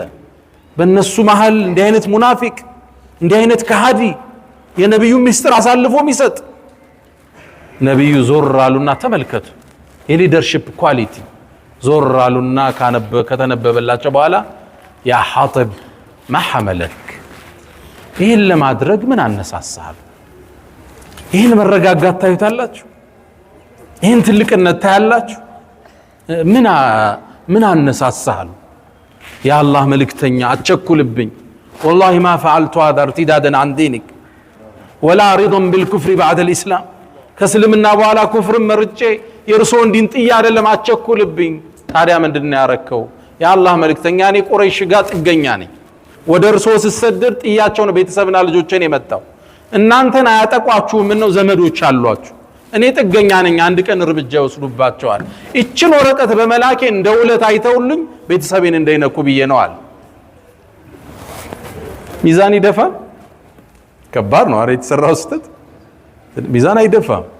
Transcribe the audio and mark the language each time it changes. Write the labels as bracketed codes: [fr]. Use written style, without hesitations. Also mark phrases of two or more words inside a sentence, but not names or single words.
[am] በእነሱ መሃል እንዲህ አይነት ሙናፊቅ እንዲህ አይነት ከሃዲ የነብዩ ሚስጥር አሳልፎ የሚሰጥ ነብዩ ዞር አሉና ተመልከቱ የሊደርሺፕ ኳሊቲ ዞር አሉና ከተነበበላቸው በኋላ ያ ሐጢብ [ar] ما حملك [am] ይሄን ለማድረግ ምን አነሳሳል ይሄን መረጋጋት ታዩታላችሁ ይሄን ትልቅነት ታያላችሁ ምን አነሳሳል ያ አላህ መልእክተኛ አትቸኩልብኝ [ar] والله ما فعلت هذا ارتدادا عن دينك ولا رضا بالكفر بعد الاسلام [am] ከስልምና በኋላ ኩፍር መርጬ የርሶን ዲን ጥያ አይደለም አትቸኩልብኝ ታዲያ ምንድነው ያረከው ያ አላህ መልእክተኛ እኔ ቁረይሽ ጋር ጥገኛ ነኝ ወደ እርሶ ሲሰደድ ጥያቸው ነው ቤተሰብና ልጆችን የመጣው እናንተን አያጠቋችሁ ምን ነው ዘመዶች አሏችሁ እኔ ጥገኛ ነኝ አንድ ቀን እርምጃ ወስዱባቸዋል እቺን ወረቀት በመላኬ እንደውለት አይተውልኝ ቤተሰቤን እንዳይነኩ ብዬ ነው አለ ሚዛን ይደፋ ከባድ ነው አረ የተሰራው ስተት ሚዛን አይደፋ